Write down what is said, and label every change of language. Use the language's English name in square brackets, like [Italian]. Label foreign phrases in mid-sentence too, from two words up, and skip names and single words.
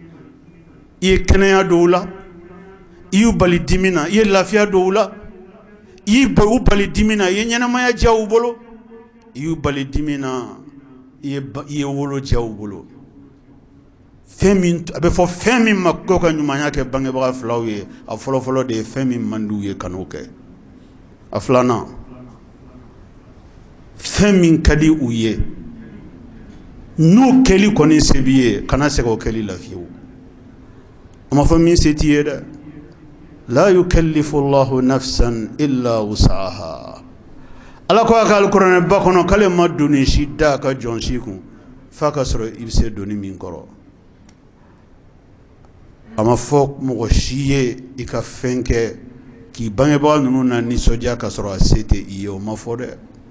[Bambara] i ye kɛnɛya dɔw la i y'u bali dimi na, i ye lafiya dɔw la i bali dimina i ye ɲɛnamaya diya u bolo i y'u bali dimina i ye wolo diya u bolo fɛn min a bɛ fɔ fɛn min ma ko ka ɲumanya kɛ bangebaga filaw ye a fɔlɔfɔlɔ de ye fɛn min man di u ye kan'o kɛ a filanan fɛn min ka di u ye n'o kɛli kɔni se b'i ye kana segin o kɛli la fiyewu a ma fɔ min se t'i ye dɛ [Arabic] لا يكلف الله نفسا إلا وسعها [Bambara] ala ko a ka alikuranɛ ba kɔnɔ k'ale ma doni si da a ka jɔn si kun f'a ka sɔrɔ i bɛ se doni min kɔrɔ a ma fɔ mɔgɔ si ye i ka fɛn kɛ k'i bangebaga ninnu na nisɔndiya ka sɔrɔ a se tɛ i ye o ma fɔ dɛ